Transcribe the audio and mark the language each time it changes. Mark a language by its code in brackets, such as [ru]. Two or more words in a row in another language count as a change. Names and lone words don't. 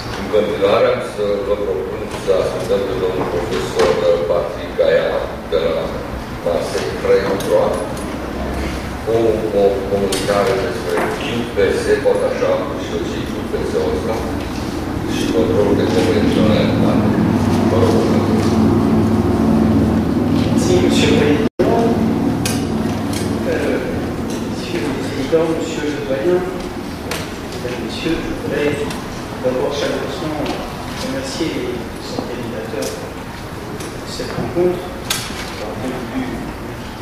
[ro] continuare am să vă propun să ascultăm pe domnul profesor Patrick Gaia de la Marseille Craion o comunicare despre UPS, poate așa am pus și eu și UPS-ul ăsta, și controlul de convenționare. Vă rog. [fr] Merci, Monsieur le Président. Monsieur le Président, Monsieur le Doyen, Mesdames, Messieurs, je voudrais d'abord chaleureusement remercier les organisateurs de cette rencontre d'avoir bien voulu m'inviter.